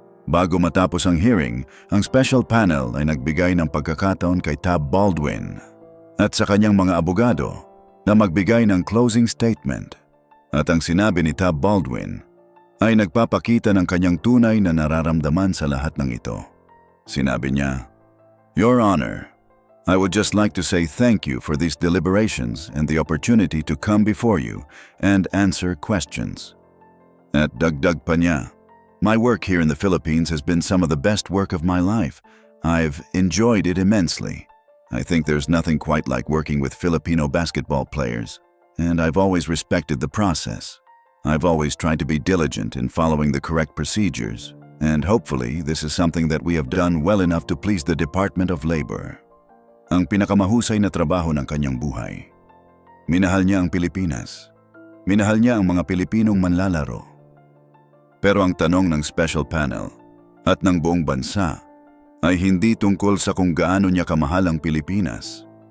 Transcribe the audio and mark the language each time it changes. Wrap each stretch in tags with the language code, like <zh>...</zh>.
<tl>Bago matapos ang hearing, ang special panel ay nagbigay ng pagkakataon kay Tab Baldwin at sa kanyang mga abogado na magbigay ng closing statement. At ang sinabi ni Tab Baldwin ay nagpapakita ng kanyang tunay na nararamdaman sa lahat ng ito. Sinabi niya,</tl> <en>"Your Honor, I would just like to say thank you for these deliberations and the opportunity to come before you and answer questions."</en> <tl>At dagdag pa niya,</tl> <en>"My work here in the Philippines has been some of the best work of my life. I've enjoyed it immensely. I think there's nothing quite like working with Filipino basketball players, and I've always respected the process. I've always tried to be diligent in following the correct procedures, and hopefully this is something that we have done well enough to please the Department of Labor."</en> <tl>Ang pinakamahusay na trabaho ng kanyang buhay. Minahal niya ang Pilipinas. Minahal niya ang mga Pilipinong manlalaro. Pero ang tanong ng special panel at ng buong bansa ay hindi tungkol sa kung gaano niya kamahal ang Pilipinas.</tl>